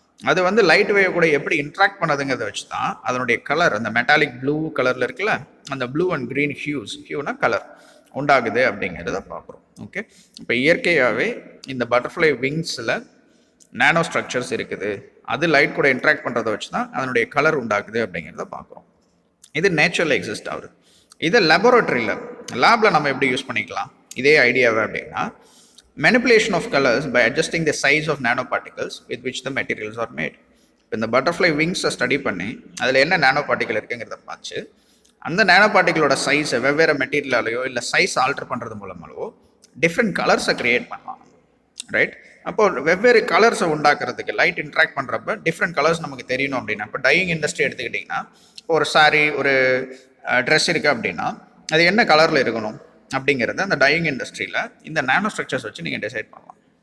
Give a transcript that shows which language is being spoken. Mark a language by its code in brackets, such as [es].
[ta] அது வந்து light wave கூட எப்படி இன்ட்ராக்ட் பண்ணதுங்கிறத வச்சு தான் அதனுடைய கலர், அந்த மெட்டாலிக் ப்ளூ கலரில் இருக்குல்ல, அந்த ப்ளூ அண்ட் க்ரீன் ஹியூனா கலர் உண்டாகுது அப்படிங்கிறத பார்க்குறோம். ஓகே, இப்போ இயற்கையாகவே இந்த பட்டர்ஃப்ளை விங்ஸில் நானோ ஸ்ட்ரக்சர்ஸ் இருக்குது, அது லைட் கூட இன்ட்ராக்ட் பண்ணுறதை வச்சு தான் அதனுடைய கலர் உண்டாகுது அப்படிங்கிறத பார்க்குறோம். இது நேச்சுரலில் எக்ஸிஸ்ட் ஆகுது. இதை லெபோரட்டரியில், லேபில் நம்ம எப்படி யூஸ் பண்ணிக்கலாம் இதே ஐடியாவை அப்படின்னா, [en] manipulation of colors by adjusting the size of nanoparticles with which the materials are made. [ta] இந்த பட்டர்ஃப்ளை விங்ஸை ஸ்டடி பண்ணி அதில் என்ன நானோ பார்ட்டிகல் இருக்குங்கிறத பார்த்து அந்த நானோ பார்ட்டிகளோட சைஸை வெவ்வேறு மெட்டீரியலாலேயோ இல்லை சைஸ் ஆல்டர் பண்ணுறது மூலமாகவோ டிஃப்ரெண்ட் கலர்ஸை க்ரியேட் பண்ணலாம். ரைட், அப்போ வெவ்வேறு கலர்ஸை உண்டாக்குறதுக்கு லைட் இன்ட்ராக்ட் பண்ணுறப்ப டிஃப்ரெண்ட் கலர்ஸ் நமக்கு தெரியணும் அப்படின்னா, இப்போ டையிங் இண்டஸ்ட்ரி எடுத்துக்கிட்டிங்கன்னா ஒரு சாரீ, ஒரு ட்ரெஸ் இருக்குது அப்படின்னா அது என்ன கலரில் இருக்கணும் அப்படிங்கிறத அந்த டையிங் இண்டஸ்ட்ரியில் இந்த நானோ ஸ்ட்ரக்சர்ஸ் வச்சு நீங்கள் டிசைட் பண்ணலாம்.